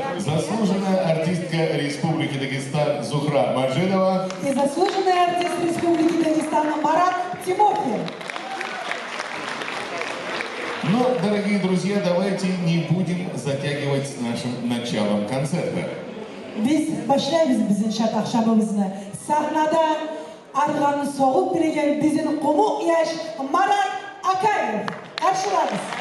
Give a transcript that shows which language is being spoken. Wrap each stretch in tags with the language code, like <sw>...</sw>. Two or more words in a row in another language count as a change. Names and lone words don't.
<ru>Заслуженная артистка Республики Дагестан Зухра Маджидова И заслуженный артист Республики Дагестан Марат Тимофеев. Но, дорогие друзья, давайте не будем затягивать с нашим началом концерта.</ru> <kum>Biz başlayız bizim şat akşamımızı. Sahnada arganı soğuk bilegen bizim kumuk yaş Marat Akayev. Karşılarız.</kum>